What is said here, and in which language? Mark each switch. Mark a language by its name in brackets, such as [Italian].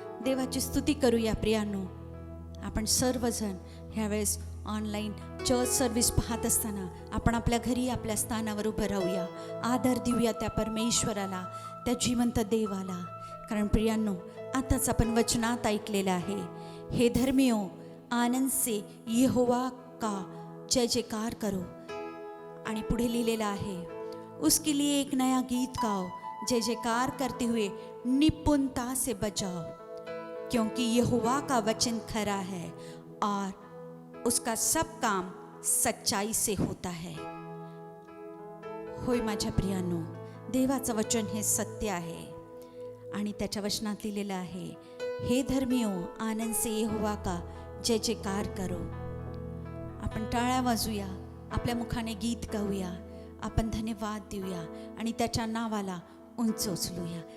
[Marathi] देवाची स्तुती करूया प्रियांनो. आपण सर्वजण ह्यावेळेस ऑनलाईन चर्च सर्व्हिस पाहत असताना आपण आपल्या घरी आपल्या स्थानावर उभं राहूया. आदर देऊया त्या परमेश्वराला, त्या जिवंत देवाला. कारण प्रियांनो, आताच आपण वचनात ऐकलेलं आहे, [Hindi] हे धर्मियो आनंद से यहोवा का जय जयकार करो. [Marathi] आणि पुढे लिहिलेलं आहे, [Hindi] उसके लिए एक नया गीत गाओ, जय जयकार करते हुए निपुणता से बजाओ, क्योंकि यहोवा का वचन खरा है और उसका सब काम सच्चाई से होता है. [Marathi] होय माझ्या प्रियांनो, देवाचं वचन हे सत्य आहे आणि त्याच्या वचनात लिहिलेलं आहे, [Hindi] हे धर्मियो आनंद से यहोवा का जय जयकार करो. [Marathi] आपण टाळ्या वाजूया, आपल्या मुखाने गीत गाऊया, आपण धन्यवाद देऊया आणि त्याच्या नावाला उंच उचलूया.